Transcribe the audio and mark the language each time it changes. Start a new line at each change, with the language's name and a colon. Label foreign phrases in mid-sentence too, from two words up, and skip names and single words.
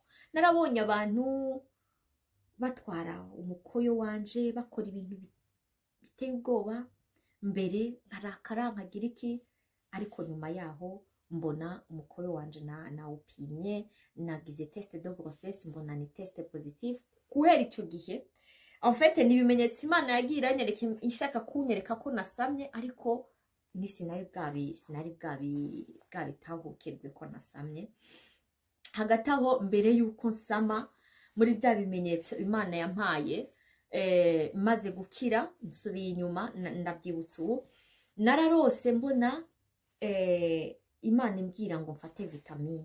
Rundi: Narabonye abantu batwara umukoyo wanje bakora ibintu biteye ubwoba, mbere nkarakara nkagira iki, ariko nyuma yaho mbona umukoyo wanje nawupimye, nagize
French: test de grossesse,
Rundi: mbona ni
English: test positive.
Rundi: Guhera icyo gihe
French: en fait
Rundi: ni ibimenyetso Imana yagiye iranyereka ishaka kunyereka ko nasamye, ariko ni sinari bwabitahukirwe ko nasamye. Hagati aho mbere yuko nsama muri bya bimenyetso Imana yampaye, maze gukira nsubiye inyuma ndabyibutsa ubu nararose mbona Imana imbwira ngo mfate vitamine.